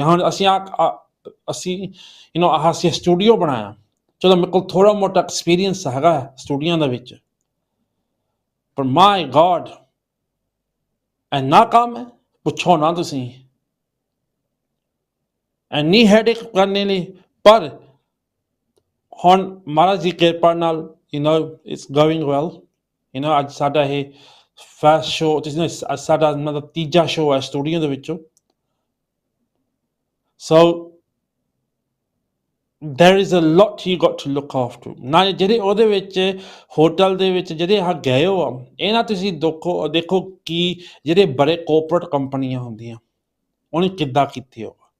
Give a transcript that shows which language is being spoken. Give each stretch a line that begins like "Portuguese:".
Punjabi: ਹੁਣ ਅਸੀਂ ਅਸੀਂ ਸਟੂਡੀਓ ਬਣਾਇਆ, ਚਲੋ ਮੇਰੇ ਕੋਲ ਥੋੜ੍ਹਾ ਮੋਟਾ ਐਕਸਪੀਰੀਅੰਸ ਹੈਗਾ ਸਟੂਡੀਓ ਦੇ ਵਿੱਚ, ਪਰ
English: my god
Punjabi: ਇੰਨਾ ਕੰਮ ਹੈ ਪੁੱਛੋ ਨਾ ਤੁਸੀਂ, ਇੰਨੀ ਹੈਡੇਕ ਕਰਨੇ ਲਈ। ਪਰ ਹੁਣ ਮਹਾਰਾਜ ਦੀ ਕਿਰਪਾ ਨਾਲ
English: it's going well,
Punjabi: ਅੱਜ ਸਾਡਾ ਇਹ ਫਸਟ ਸ਼ੋ, ਤੁਸੀਂ ਸਾਡਾ ਮਤਲਬ ਤੀਜਾ ਸ਼ੋ ਹੈ ਸਟੂਡੀਓ ਦੇ ਵਿੱਚੋਂ।
English: So there is a lot you got to look after।
Punjabi: ਨਾਲੇ ਜਿਹੜੇ ਉਹਦੇ ਵਿੱਚ ਹੋਟਲ ਦੇ ਵਿੱਚ ਜਿਹੜੇ ਗਏ ਹੋ, ਇਹ ਨਾ ਤੁਸੀਂ ਦੇਖੋ ਕਿ ਜਿਹੜੇ ਬੜੇ ਕੋਰਪੋਰੇਟ ਕੰਪਨੀਆਂ ਹੁੰਦੀਆਂ ਉਹਨੇ ਕਿੱਦਾਂ ਕੀਤੀ ਹੋ।